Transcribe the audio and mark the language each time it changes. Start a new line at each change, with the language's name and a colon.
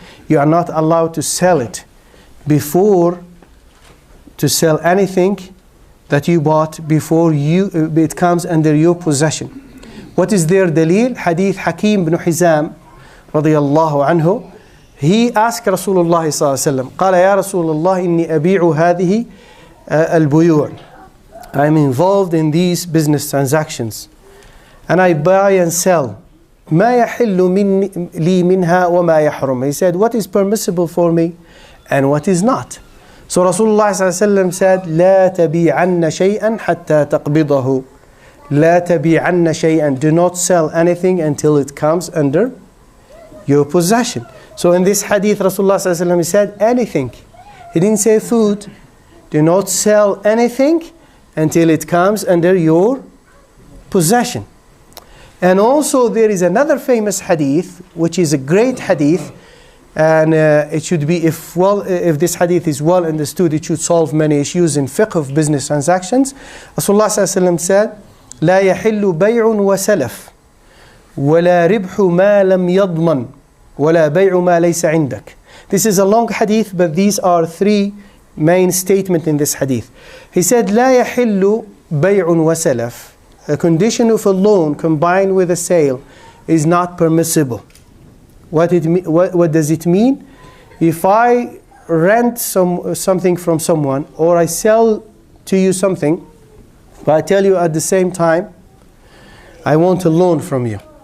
English: You are not allowed to sell it before, to sell anything that you bought before it comes under your possession. What is their dalil? Hadith Hakim ibn Hizam radiyallahu anhu. He asked
Arabic: Rasulullah sallallahu alaihi wasallam, قال يا رسول الله إني أبيع هذه البيوع.
English: I'm involved in these business transactions and I buy and sell.
Arabic: ما يحل لي منها وما يحرم.
English: He said, what is permissible for me and what is not. So Rasulullah ﷺ said,
Arabic: لا تبيعن شيئا حتى تقبضه. لا تبيعن شيئا.
English: Do not sell anything until it comes under your possession. So in this hadith, Rasulullah ﷺ said anything. He didn't say food. Do not sell anything until it comes under your possession. And also there is another famous hadith, which is a great hadith, and it should be, if this hadith is well understood, it should solve many issues in fiqh of business transactions. Rasulullah ﷺ said,
Arabic: لا يحل بيع وسلف ولا ربح ما لم يضمن ولا بيع ما ليس عندك.
English: This is a long hadith, but these are three main statements in this hadith. He said,
Arabic: لا يحل بيع وسلف.
English: A condition of a loan combined with a sale is not permissible. What does it mean? If I rent something from someone, or I sell to you something, but I tell you at the same time, I want a loan from you.